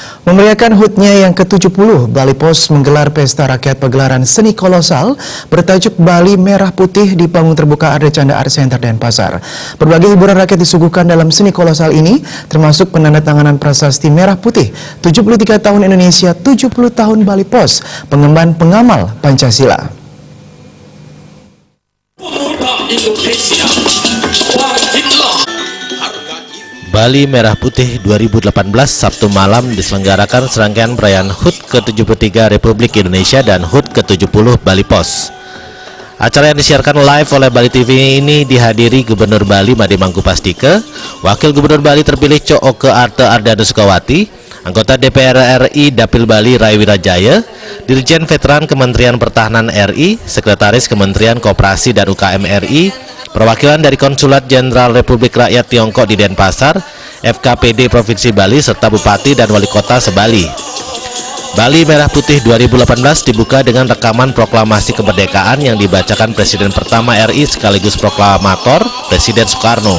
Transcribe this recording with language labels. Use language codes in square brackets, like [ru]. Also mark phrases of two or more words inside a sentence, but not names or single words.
[id] Memeriahkan HUT-nya yang ke-70, Bali Pos menggelar pesta rakyat pagelaran seni kolosal bertajuk Bali Merah Putih di panggung terbuka Arda Canda Art Center Denpasar. Berbagai hiburan rakyat disuguhkan dalam seni kolosal ini, termasuk penandatanganan prasasti Merah Putih, 73 tahun Indonesia, 70 tahun Bali Pos, pengemban pengamal Pancasila. Bali Merah Putih 2018 Sabtu malam diselenggarakan serangkaian perayaan HUT ke-73 Republik Indonesia dan HUT ke-70 Bali Pos. Acara yang disiarkan live oleh Bali TV ini dihadiri Gubernur Bali Made Mangkupastike, Wakil Gubernur Bali terpilih Cooke Arte Ardana Sukawati, anggota DPR RI Dapil Bali Rai Wirajaya, Dirjen Veteran Kementerian Pertahanan RI, Sekretaris Kementerian Koperasi dan UKM RI, perwakilan dari Konsulat Jenderal Republik Rakyat Tiongkok di Denpasar, FKPD Provinsi Bali, serta Bupati dan Wali Kota se-Bali. Bali Merah Putih 2018 dibuka dengan rekaman proklamasi kemerdekaan yang dibacakan Presiden pertama RI sekaligus proklamator, Presiden Soekarno.